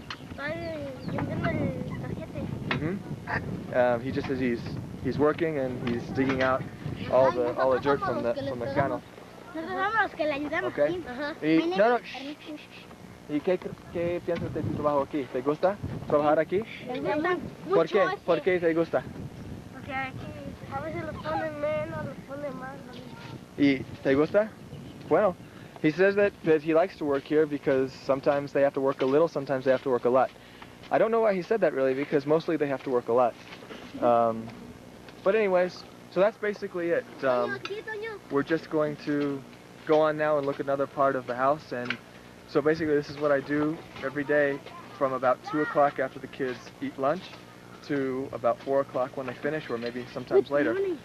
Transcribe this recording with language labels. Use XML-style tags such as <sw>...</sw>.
<es>Estoy vendiendo el tarjete.</es> <en>He just says he's working and he's digging out all the dirt from the canal.</en> <es>Nosotros somos los que le ayudamos.</es> <en>Okay. Ajá.</en> <es>Y, no. ¿Y qué piensas de tu trabajo aquí? ¿Te gusta trabajar aquí? Me gusta ¿Por qué? mucho ¿Por qué te gusta? Porque aquí a veces los ponen menos, los ponen más. ¿Y te gusta?</es> <en>Bueno, he says that he likes to work here because sometimes they have to work a little, sometimes they have to work a lot. I don't know why he said that really, because mostly they have to work a lot. But anyways, so that's basically it. We're just going to go on now and look at another part of the house, and so basically this is what I do every day from about 2 o'clock after the kids eat lunch to about 4 o'clock when they finish, or maybe sometimes later.</en>